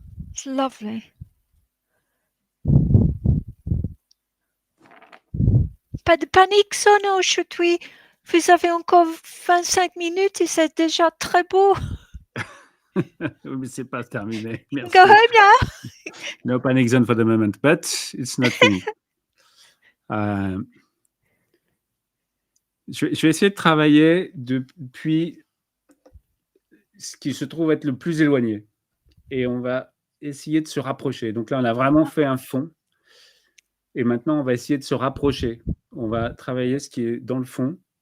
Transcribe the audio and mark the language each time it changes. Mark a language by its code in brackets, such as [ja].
[en] It's lovely. [fr] Pas de panique, Sono, aujourd'hui. Vous avez encore 25 minutes et c'est déjà très beau. Mais c'est pas terminé. Merci. [en] Go home now. No panic zone for the moment, but it's not finished. [fr] Je vais essayer de travailler depuis ce qui se trouve être le plus éloigné. Et on va essayer de se rapprocher. Donc là, on a vraiment fait un fond. Et maintenant, on va essayer de se rapprocher. On va travailler ce qui est dans le fond.